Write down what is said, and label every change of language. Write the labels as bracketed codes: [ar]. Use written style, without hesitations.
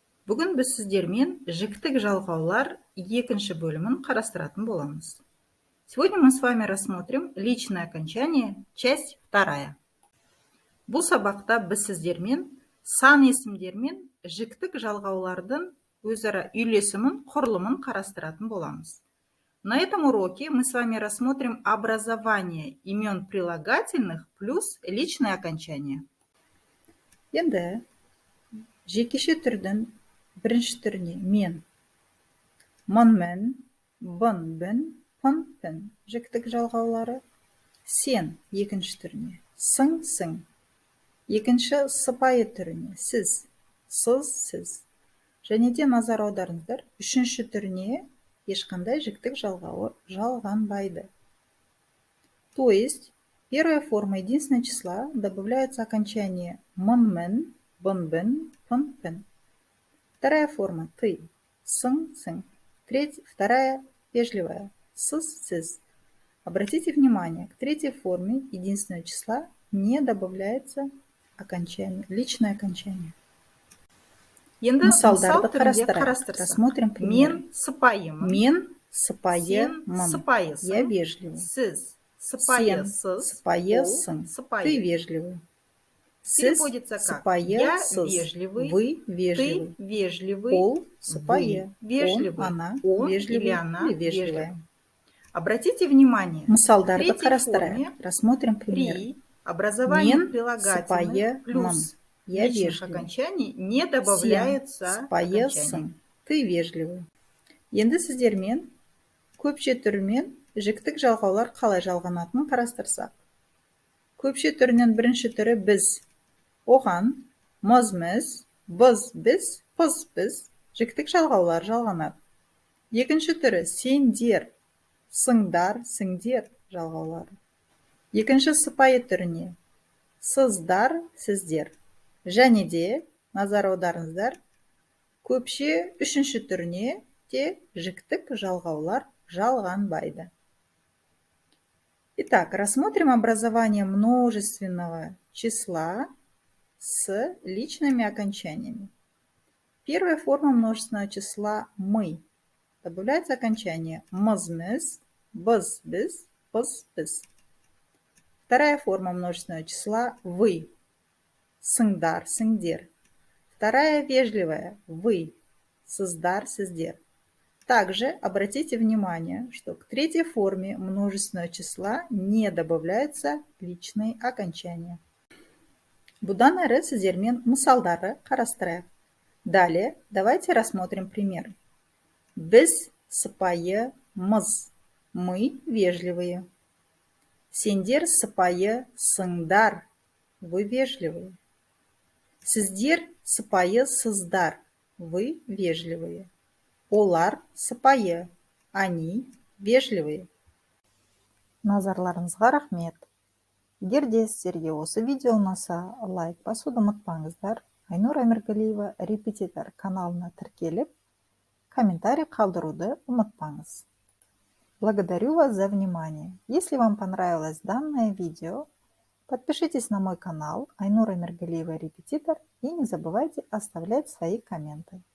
[kk] Бүгін біз сіздермен жіктік жалғаулар екінші бөлімін қарастыратын боламыз. [ru] Сегодня мы с вами рассмотрим личное окончание, часть 2. [kk] Бұл сабақта біз сіздермен сан есімдер мен жіктік жалғаулардың өзара үйлесімін, құрылымын қарастыратын боламыз. [ru] На этом уроке мы с вами рассмотрим образование имен прилагательных плюс личное окончание. [kk] Енді жекеше түрдің бірінші түріне мен, мұнмін, бұнбін, пұнпін жіктік жалғаулары, сен екінші түріне, сың, екінші сыпайы түріне, сіз, сіз, және де назар аударыңыздар, үшінші түріне ешқандай жіктік жалғауы жалғанбайды. [ru] То есть, первая форма единственного числа добавляется окончание мұнмін, бұнбін, пұнпін. Вторая форма ты, сың. Вторая вежливая, сіз. Обратите внимание, к третьей форме единственного числа не добавляется окончание, личное окончание. [kk] Енді мысалдарды қарастырайық. [ru] Рассмотрим пример. [kk] Мен сыпайымын. Мен сыпайымын. [ru] Я вежливый. [kk] Сіз сыпайысың. [ru] Ты вежливый. Переводится как я вежливый, вы вежливый, ты вежливый, [kk] ол сыпайы, [ru] вежливый, она вежливый или она вежливая. Обратите внимание, [kk] мысалдарды қарастырайық. [ru] Рассмотрим пример. При образовании прилагательных плюс личных окончаний не добавляются окончания. Ты вежливый. [kk] Енді сіздермен көпше түрмен жіктік жалғаулар қалай жалғанатынын қарастырсақ. Көпше түрінен бірінші түрі біз. Оған мұз, біз, біз жіктік жалғаулар жалғанады. Екінші түрі сендер, сыңдар, сіңдер жалғаулары. Екінші сыпайы түріне сыздар, сіздер. Және де, назар аударыңыздар, көпше үшінші түріне де жіктік жалғаулар жалғанбайды. [ru] Итак, рассмотрим образование множественного числа с личными окончаниями. Первая форма множественного числа мы. Добавляется окончание мыз, біз, біз. Вторая форма множественного числа вы. Сыңдар, сіңдер. Вторая вежливая вы. Сыздар, сіздер. Также обратите внимание, что к третьей форме множественного числа не добавляются личные окончания. [kk] Бұдан әрі сіздермен мысалдары қарастырайық. [ru] Далее давайте рассмотрим пример. [kk] Біз сыпайымыз, [ru] мы вежливые. [kk] Сендер сыпайы сыңдар, [ru] вы вежливые. [kk] Сіздер сыпайы сыздар, [ru] вы вежливые. [kk] Олар сыпайы, [ru] они вежливые. [kk] Назарларыңызға рахмет. Егер де сіздерге осы видео ұнаса, лайк басуды ұмытпаңыздар. Айнұр Әміргалиева репетитор каналына тіркеліп, комментарий қалдыруды ұмытпаңыз. [ru] Благодарю вас за внимание. Если вам понравилось данное видео, подпишитесь на мой канал Айнур Әміргалиева репетитор и не забывайте оставлять свои комменты.